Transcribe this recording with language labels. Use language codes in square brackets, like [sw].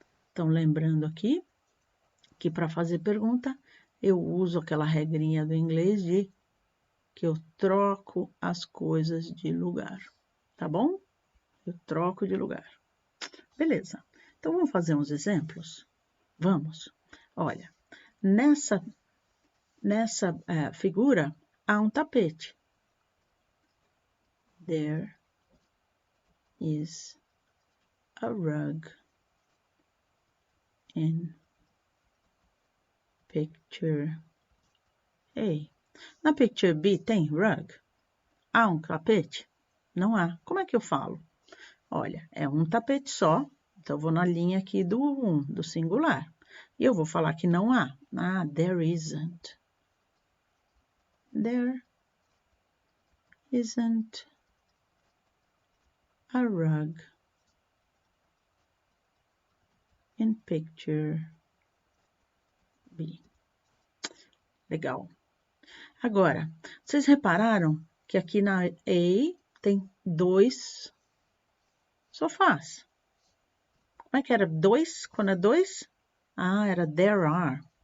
[pt] Então, lembrando aqui que para fazer pergunta, eu uso aquela regrinha do inglês de que eu troco as coisas de lugar, tá bom? Eu troco de lugar. Beleza. Então, vamos fazer uns exemplos? Vamos. Olha, nessa figura há um tapete. [en] There is a rug in picture A. [pt] Na picture B tem rug? Há um tapete? Não há. Como é que eu falo? Olha, é um tapete só, então eu vou na linha aqui do singular. E eu vou falar que não há. Ah, [en] there isn't. There isn't a rug in picture B. [pt] Legal. Agora, vocês repararam que aqui na A tem 2 sofás. Como é que era 2? Quando é 2? Ah, era there are.